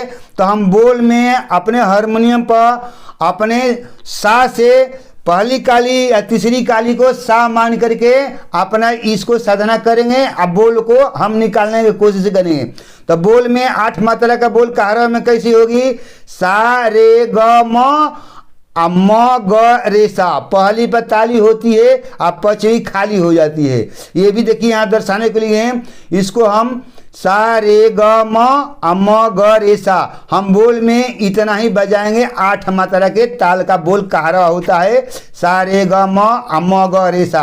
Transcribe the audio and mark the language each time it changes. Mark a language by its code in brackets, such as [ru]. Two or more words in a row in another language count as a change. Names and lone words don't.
[hi] तो हम बोल में अपने हारमोनियम पर अपने सा से पहली काली या तीसरी काली को सा मान करके अपना इसको साधना करेंगे। अब बोल को हम निकालने की कोशिश करेंगे। तो बोल में 8 मात्रा का बोल कहारवा में कैसी होगी, सा रे ग म, म ग रे सा, पहली पर ताली होती है और पचवी खाली हो जाती है। ये भी देखिए यहाँ दर्शाने के लिए है। इसको हम सा रे ग म ग रे सा, हम बोल में इतना ही बजाएंगे। 8 मात्रा के ताल का बोल कहारवा होता है, सा रे ग म ग रे सा।